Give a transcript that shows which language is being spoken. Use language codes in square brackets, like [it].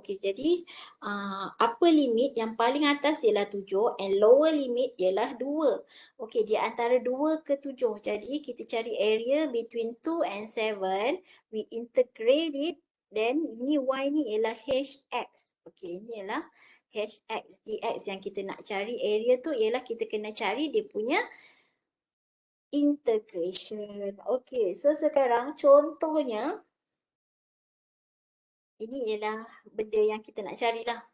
[ms] Okey, jadi upper limit yang paling atas ialah 7 and lower limit ialah 2. Okey, di antara 2 ke 7. Jadi kita cari area [en] between 2 and 7. We integrate it. Then [ms] ini y ni ialah hx. Okey, ini ialah hx dx yang kita nak cari. Area tu ialah kita kena cari dia punya integration. Okey, so sekarang contohnya ini ialah benda yang kita nak carilah.